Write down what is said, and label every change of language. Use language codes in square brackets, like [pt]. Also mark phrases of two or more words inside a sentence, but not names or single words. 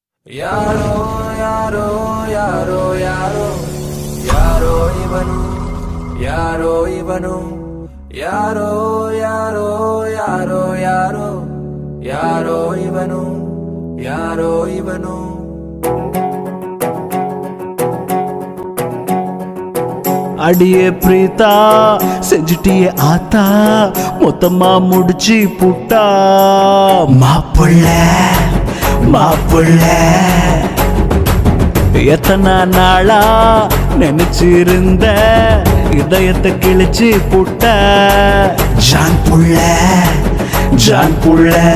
[kn] ಯಾರೋ ಯಾರೋ ಯಾರೋ ಯಾರೋ ಯಾರೋ ಇವನು ಯಾರೋ ಇವನು ಯಾರೋ ಯಾರೋ ಯಾರೋ ಯಾರೋ ಯಾರೋ ಇವನು ಯಾರೋ ಇವನು [ta] அடியே பிரீதா செஞ்சுட்டியே ஆத்தா மொத்தமா முடிச்சு புட்டா மாப்புள்ள மாப்புள்ள எத்தனை நாளா நினைச்சிருந்த இதயத்தை கிழிச்சு புட்ட ஜான் புள்ள ஜான் புள்ள